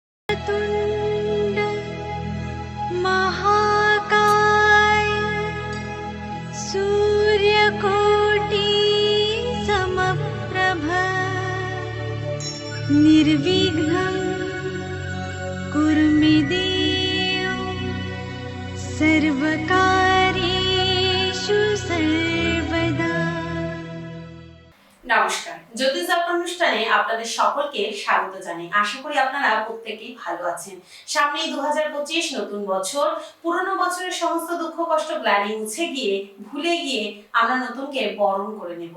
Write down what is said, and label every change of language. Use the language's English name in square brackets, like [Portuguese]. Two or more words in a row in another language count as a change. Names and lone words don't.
[Sanskrit] तुंड महाकाय सूर्यकोटि समप्रभ निर्विघ्नं कुरु मे देव सर्वकार्येषु सर्वदा। [Bangla] নমস্কার, জ্যোতিষ অনুষ্ঠানে আপনাদের সকলকে স্বাগত জানাই। আশা করি আপনারা প্রত্যেকেই ভালো আছেন। সামনেই 2025 নতুন বছর। পুরনো বছরের সমস্ত দুঃখ কষ্ট গ্লানি মুছে গিয়ে ভুলে গিয়ে আমরা নতুনকে বরণ করে নেব।